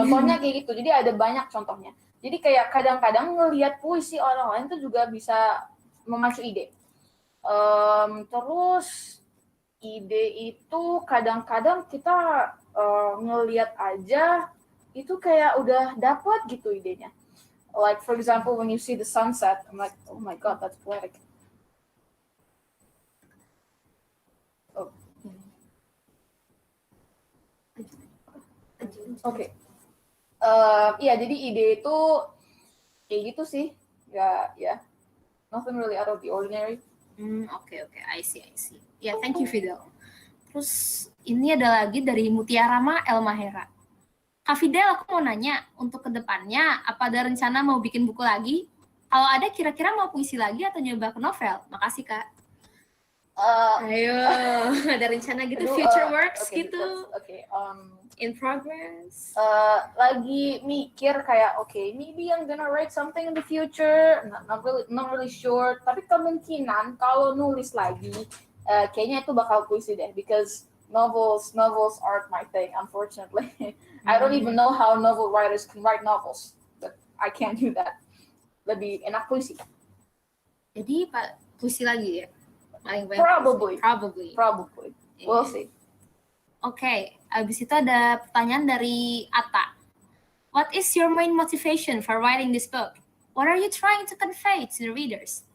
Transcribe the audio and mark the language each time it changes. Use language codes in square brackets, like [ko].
[id] Contohnya kayak gitu. Jadi ada banyak contohnya. Jadi kayak kadang-kadang ngelihat puisi orang lain itu juga bisa memacu ide. Terus ide itu kadang-kadang kita ngelihat aja itu kayak udah dapat gitu idenya. [en] Like for example, when you see the sunset, I'm like, oh my god, that's poetic. [id] Oke. Iya, jadi ide itu kayak gitu sih. Ya. [en] nothing really out of the ordinary. Oke, I see. Ya, thank you Fidel. [id] Terus ini ada lagi dari Mutiarama Elmahera. Kak Fidel, aku mau nanya, untuk kedepannya, apa ada rencana mau bikin buku lagi? Kalau ada, kira-kira mau puisi lagi atau nyoba ke novel? Makasih, Kak. Ayo, ada rencana gitu, [en] future works [id] gitu, [en] in progress. [id] Lagi mikir kayak, [en] maybe I'm gonna write something in the future, not really sure. [id] Tapi kemungkinan kalau nulis lagi, kayaknya itu bakal puisi deh, [en] because novels aren't my thing, unfortunately. I don't even know how novel writers can write novels, but I can't do that. [id] Lebih enak puisi. Jadi puisi lagi ya? [en] Probably. Yeah. We'll see. [id] Oke, abis itu ada pertanyaan dari Atta. [en] What is your main motivation for writing this book? What are you trying to convey to the readers?